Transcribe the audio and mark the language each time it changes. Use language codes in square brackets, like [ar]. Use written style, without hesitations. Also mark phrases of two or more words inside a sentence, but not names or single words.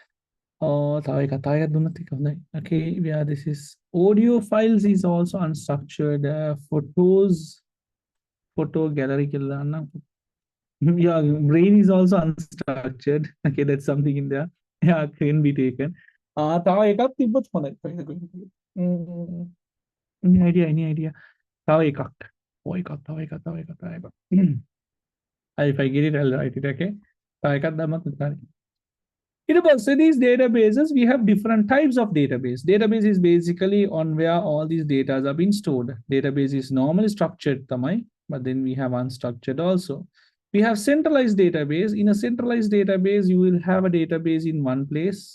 [en] Okay, yeah, this is audio files is also unstructured. Photos, photo gallery. Yeah, brain is also unstructured. Okay, that's something in there. Yeah, can be taken. [si] තව එකක් තිබ්බොත් හොඳයි. [en] Any idea, any idea? [si] තව එකක්. තව එකක්. [en] If I get it, I'll write it. [si] Okay, තව එකක් දැම්මත් හරි. [en] So these databases, we have different types of database. Database is basically on where all these data are being stored. Database is normally structured, but then we have unstructured also. We have centralized database. In a centralized database, you will have a database in one place.